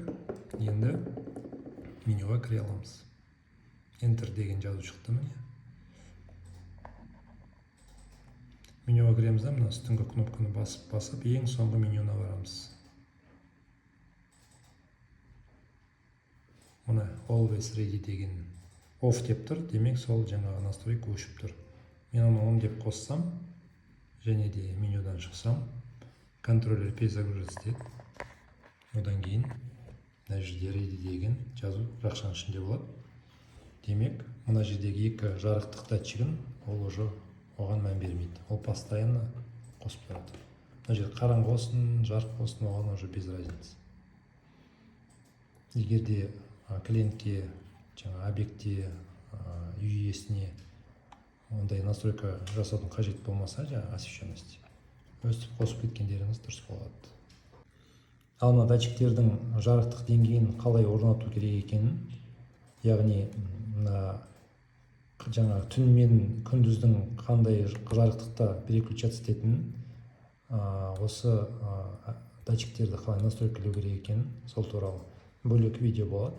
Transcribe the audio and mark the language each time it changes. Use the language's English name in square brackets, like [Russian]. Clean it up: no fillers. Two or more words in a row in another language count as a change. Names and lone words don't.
[Kazakh] Енді менюға кіре аламыз. Enter деген жазу шықты міне. Менюға кіреміз да, мына үстіңгі кнопканы басып, ең соңғы менюна барамыз. Мына [English] always ready [Kazakh] деген off деп тұр, демек сол жаңағы настройка өшіп тұр. Мен оны on деп қоссам, және де менюдан шықсам, контроллер перезагрузиться етеді. Одан кейін мына жерде ready деген жазу жақшаның ішінде болады. Демек, мына жердегі екі жарықтық датчигін ол уже оған мән бермейді. Ол постоянно қосып тұрады. Мына жерде қараңғы болсын, жарық болсын, оған [Russian] уже без разницы. [Kazakh] Егер де клиентке, жаңа объектте, үй иесіне ондай настройка жасаудың қажет болмаса, жаңа освещенности, өстіп қосып кеткендеріңіз дұрыс болады. Ал мына датчиктердің жарықтық деңгейін қалай орнату керек екенін, яғни мына жаңа түн мен күндіздің қандай жарықтықта переключаться ететінін, осы датчиктерді қалай настройкалау керек екенін, сол туралы бөлек видео болады.